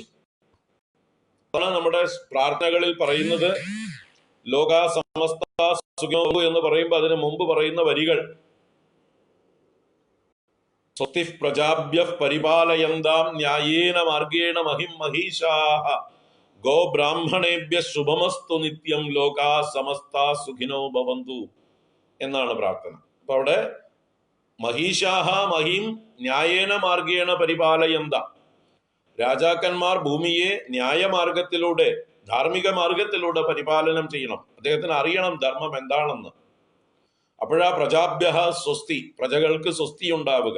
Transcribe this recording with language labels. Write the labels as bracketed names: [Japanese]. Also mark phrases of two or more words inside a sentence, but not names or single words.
[Malayalam] അതാണ് നമ്മുടെ പ്രാർത്ഥനകളിൽ പറയുന്നത്, [Sanskrit] ലോകാ സമസ്ത സുഖിനോ [Malayalam] എന്ന് പറയുമ്പോൾ അതിന് മുമ്പ് പറയുന്ന വരികൾ, [Sanskrit] സ്വസ്തിഃ പ്രജാഭ്യഃ പരിപാലയന്താം ന്യായേന മാർഗേണ മഹിം മഹീഷാഃ ഗോ ബ്രാഹ്മണേഭ്യഃ ശുഭമസ്തു നിത്യം ലോകാ സമസ്ത സുഖിനോ ഭവന്തു [Malayalam] എന്നാണ് പ്രാർത്ഥന. അപ്പൊ അവിടെ [Sanskrit] മഹീഷാഹ മഹിം ന്യായേന മാർഗേണ പരിപാലയന്ത, [Malayalam] രാജാക്കന്മാർ ഭൂമിയെ ന്യായമാർഗത്തിലൂടെ, ധാർമ്മിക മാർഗത്തിലൂടെ പരിപാലനം ചെയ്യണം. അദ്ദേഹത്തിന് അറിയണം ധർമ്മം എന്താണെന്ന്. അപ്പോഴാ [Sanskrit] പ്രജാഭ്യ സ്വസ്തി, [Malayalam] പ്രജകൾക്ക് സ്വസ്തി ഉണ്ടാവുക.